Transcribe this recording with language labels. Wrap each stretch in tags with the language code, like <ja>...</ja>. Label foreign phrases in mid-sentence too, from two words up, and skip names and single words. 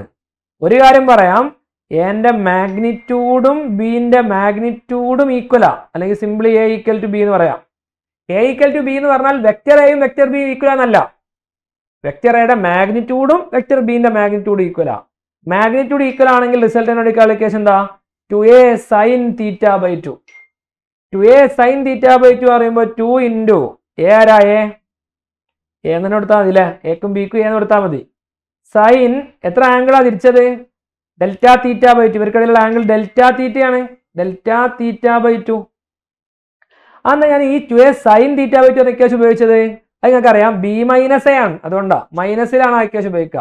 <ml>ഒരു കാര്യം പറയാം, എന്റെ മാഗ്നിറ്റ്യൂഡും ബിന്റെ മാഗ്നിറ്റ്യൂഡും ഈക്വലാ, അല്ലെങ്കിൽ സിംപ്ലി a = b എന്ന് പറയാം. a = b എന്ന് പറഞ്ഞാൽ വെക്ടർ എയും വെക്ടർ ബിയും ഈക്വൽ എന്നല്ല, വെക്ടർ എയുടെ മാഗ്നിറ്റ്യൂഡും വെക്ടർ ബിന്റെ മാഗ്നിറ്റ്യൂഡും ഈക്വലാ. മാഗ്നിറ്റ്യൂഡ് ഈക്വൽ ആണെങ്കിൽ</ml> <en>resultant equation</en> <ml>എന്താ, 2a sin θ/2. 2a sin θ/2 പറയുമ്പോൾ 2 × a ആരാ, എ എന്ന് കൊടുത്താൽ മതി അല്ലേ, എക്കും ബിക്കും എന്ന് കൊടുത്താൽ മതി. സൈൻ എത്ര ആംഗിളാ തിരിച്ചത്, δθ/2. ഇവർക്കിടയിലുള്ള ആംഗിൾ δθ ആണ്, δθ/2. അന്ന് ഞാൻ ഈ 2a sin θ/2 എന്ന ഇക്വേഷൻ ഉപയോഗിച്ചത്, അത് നിങ്ങൾക്ക് അറിയാം b - a ആണ്, അതുകൊണ്ടാ മൈനസിലാണ് ആ ഇക്വേഷൻ ഉപയോഗിക്കുക.</ml>